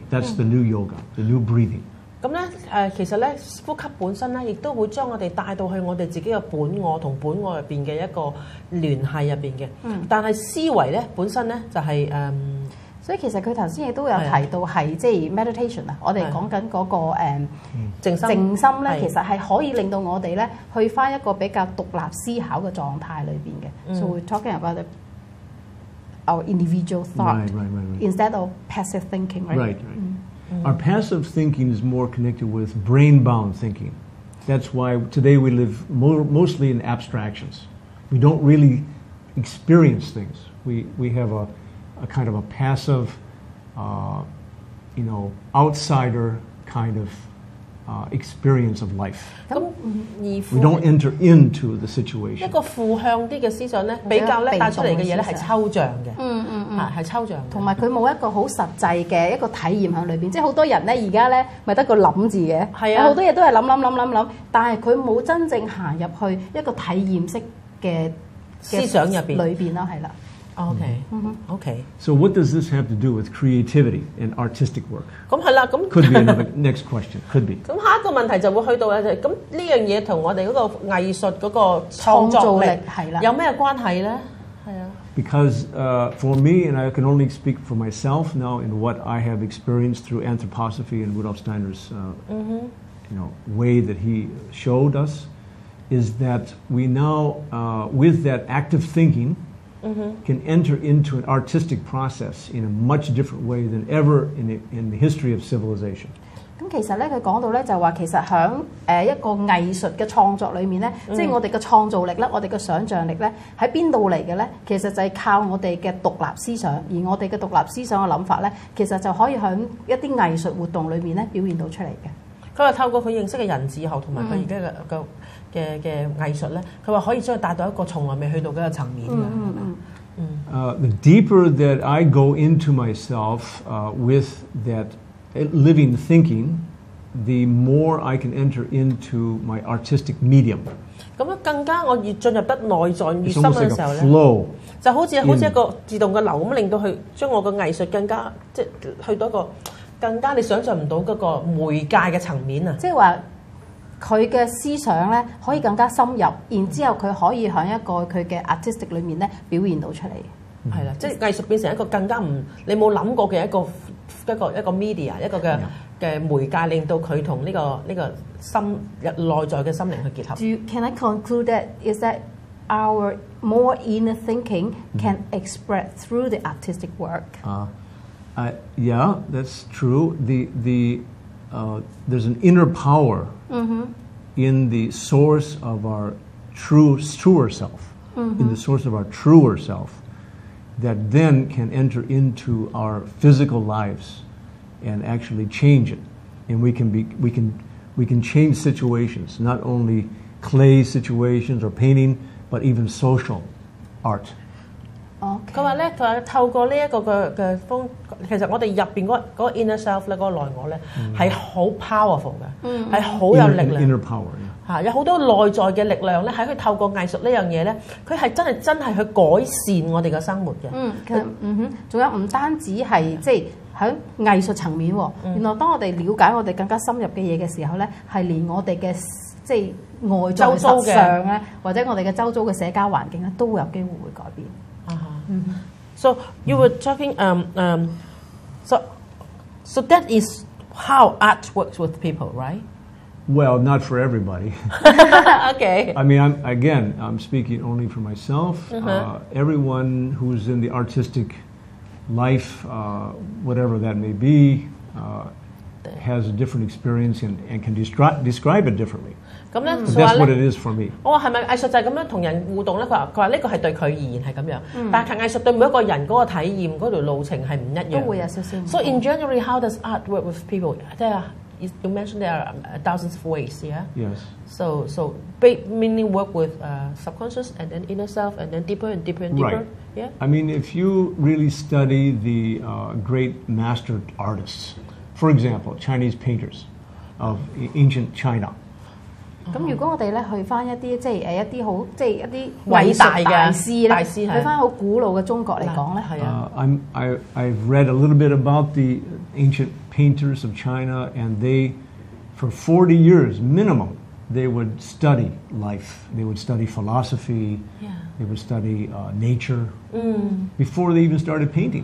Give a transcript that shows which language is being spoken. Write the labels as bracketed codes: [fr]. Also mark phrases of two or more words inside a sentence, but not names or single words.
[en] That's the new yoga, the new breathing. [yue] 咁咧其實咧呼吸本身咧，亦都會將我哋帶到去我哋自己嘅本我同本我入邊嘅一個聯繫入邊嘅。但係思維咧本身咧就係所以其實佢頭先亦都有提到係即係 meditation 啊，我哋講緊嗰個靜心咧，其實係可以令到我哋咧去返一個比較獨立思考嘅狀態裏邊嘅。 [en] So we're talking about our individual thought instead of passive thinking, right? Our passive thinking is more connected with brain-bound thinking. That's why today we live mostly in abstractions. We don't really experience things. We have a kind of a passive, outsider kind of experience of life. We don't enter into the situation. [yue] 一個負向啲嘅思想咧，比較咧帶出嚟嘅嘢咧係抽象嘅，係抽象嘅。同埋佢冇一個好實際嘅一個體驗喺裏邊，即係好多人咧而家咧咪得個諗字嘅，係啊，好多嘢都係諗，但係佢冇真正行入去一個體驗式嘅思想入邊裏邊啦，係啦。 [en] Okay. So what does this have to do with creativity and artistic work? [yue] 咁係啦，咁 [en] could be another next question. Could be. [yue] 咁下一個問題就會去到咧，咁呢樣嘢同我哋嗰個藝術嗰個創作力係啦，有咩關係咧？係啊。 [en] Because for me, and I can only speak for myself now in what I have experienced through anthroposophy and Rudolf Steiner's way that he showed us, is that we now, with that active thinking, can enter into an artistic process in a much different way than ever in the history of civilization. [yue] 咁其實咧，佢講到咧就話，其實喺一個藝術嘅創作裏面咧，即係我哋嘅創造力咧，我哋嘅想像力咧，喺邊度嚟嘅咧？其實就係靠我哋嘅獨立思想，而我哋嘅獨立思想嘅諗法咧，其實就可以喺一啲藝術活動裏面咧表現到出嚟嘅。佢話透過佢認識嘅人智學同埋佢而家嘅藝術咧，佢話可以將佢帶到一個從來未去到嗰個層面嘅。 [en] The deeper that I go into myself with that living thinking, the more I can enter into my artistic medium. [yue] 咁樣更加我越進入得內在越深嘅時候咧，就好似一個自動嘅流咁，令到佢將我嘅藝術更加即係去到一個更加你想象唔到嗰個媒介嘅層面啊！即係話佢嘅思想咧可以更加深入，然之後佢可以喺一個佢嘅 artistic 裏面咧表現到出嚟。係啦，即係藝術變成一個更加你冇諗過嘅一個 media 一個嘅媒介，令到佢同呢個心內在嘅心靈去結合。 [en] Can I conclude that is that our more inner thinking can express through the artistic work? Yeah, that's true. There's an inner power in the source of our truer self, in the source of our truer self, that then can enter into our physical lives and actually change it. And we can change situations, not only clay situations or painting, but even social art. [yue] 佢話咧，佢話透過呢一個嘅方，其實我哋入邊嗰個 [en] inner self [yue] 咧，嗰個內我咧係好 powerful 嘅，係好有力量。 [en] Inner power， [yue] 嚇，有好多內在嘅力量咧，喺佢透過藝術呢樣嘢咧，佢係真係去改善我哋嘅生活嘅。其實仲有唔單止係即係喺藝術層面喎，原來當我哋了解我哋更加深入嘅嘢嘅時候咧，係連我哋嘅即係外在實相咧，或者我哋嘅周遭嘅社交環境咧，都會有機會會改變。 [en] So you were talking, so that is how art works with people, right? Well, not for everybody. Okay. I mean, I'm speaking only for myself. Everyone who's in the artistic life, whatever that may be, has a different experience and can describe it differently. [yue] 咁咧， [en] That's what it is for me. [yue] 我話係咪藝術就係咁樣同人互動咧？佢話呢個係對佢而言係咁樣，但係藝術對每一個人嗰個體驗嗰條路程係唔一樣。都會有少少。 [en] So in general, how does art work with people? You mentioned there are thousands of ways, yeah. Yes. So meaning work with subconscious and then inner self and then deeper and deeper and deeper. Right. Yeah. I mean, if you really study the great master artists, for example, Chinese painters of ancient China. [yue] 咁如果我哋咧去翻一啲即係一啲好即係一啲偉大嘅大師咧，去翻好古老嘅中國嚟講咧，係啊。 [en] I've read a little bit about the ancient painters of China, and they, for 40 years minimum, they would study life. They would study philosophy. Yeah. They would study nature before they even started painting.